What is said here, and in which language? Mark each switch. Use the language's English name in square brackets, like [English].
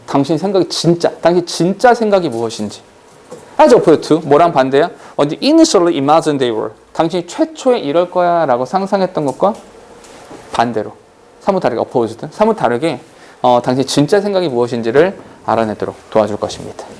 [Korean] 당신 생각이 당신 진짜 생각이 무엇인지. [English] As opposed to, [Korean] 뭐랑 반대야? [English] What you initially imagined they were. [Korean] 당신이 최초에 이럴 거야 라고 상상했던 것과 반대로. 사뭇 다르게, opposed. 사뭇 다르게 당신이 진짜 생각이 무엇인지를 알아내도록 도와줄 것입니다.